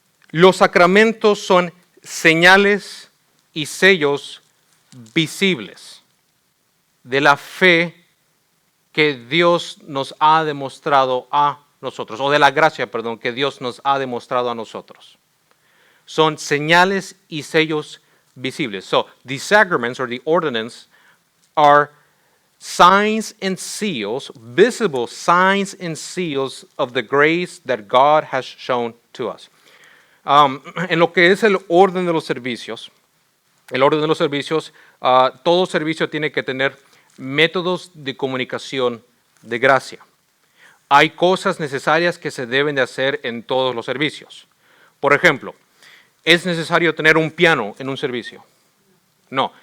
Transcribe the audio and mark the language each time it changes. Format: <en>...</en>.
<es>Los sacramentos son señales y sellos visibles de la fe que Dios nos ha demostrado a nosotros, o de la gracia, perdón, que Dios nos ha demostrado a nosotros. Son señales y sellos visibles.</es> <en>So, the sacraments or the ordinance are signs and seals, visible signs and seals of the grace that God has shown to us.</en> <es>En lo que es el orden de los servicios, todo servicio tiene que tener métodos de comunicación de gracia. Hay cosas necesarias que se deben de hacer en todos los servicios. Por ejemplo, ¿es necesario tener un piano en un servicio? No.</es>